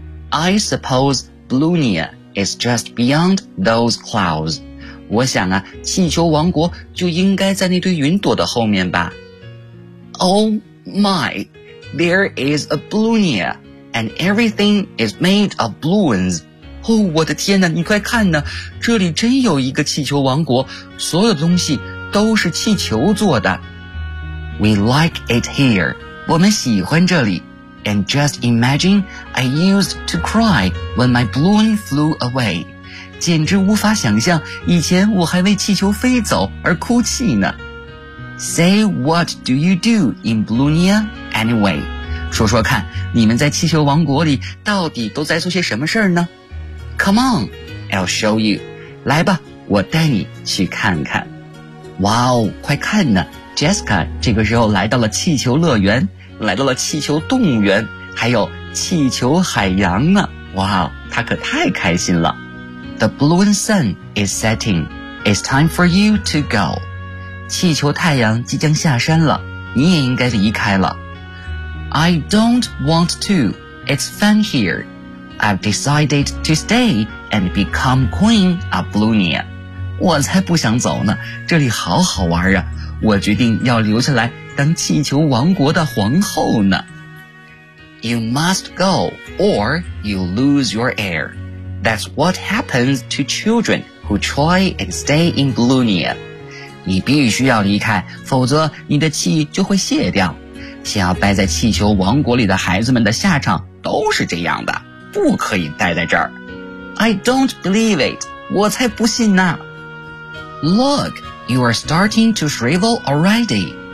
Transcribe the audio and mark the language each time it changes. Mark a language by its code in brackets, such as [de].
[en] I suppose Blunia is just beyond those clouds. [zh] 我想啊，气球王国就应该在那堆云朵的后面吧。 [en] Oh my... There is a Blunia, and everything is made of balloons. [zh] 哦，我的天哪，你快看呢，这里真有一个气球王国，所有东西都是气球做的。 [en] We like it here. [zh] 我们喜欢这里。 [en] And just imagine, I used to cry when my balloon flew away. [zh] 简直无法想象，以前我还为气球飞走而哭泣呢。 [en] Say what do you do in Blunia anyway? [zh] 说说看，你们在气球王国里到底都在做些什么事儿呢 [en] ？Come on, I'll show you. [zh] 来吧，我带你去看看。哇哦，快看呢，Jessica 这个时候来到了气球乐园，来到了气球动物园，还有气球海洋呢。哇哦，她可太开心了。 [en] The balloon sun is setting. It's time for you to go. [zh] 气球太阳即将下山了，你也应该离开了。 [en] I don't want to. It's fun here. I've decided to stay and become queen of Blunia. [zh] 我才不想走呢，这里好好玩啊，我决定要留下来当气球王国的皇后呢。 [en] You must go or you lose your air. That's what happens to children who try and stay in Blunia. [zh] 你必须要离开，否则你的气就会泄掉。想要待在气球王国里的孩子们的下场都是这样的，不可以待在这儿。 [en] I don't believe it. [zh] 我才不信呢。 [en] Look, you are starting to shrivel already.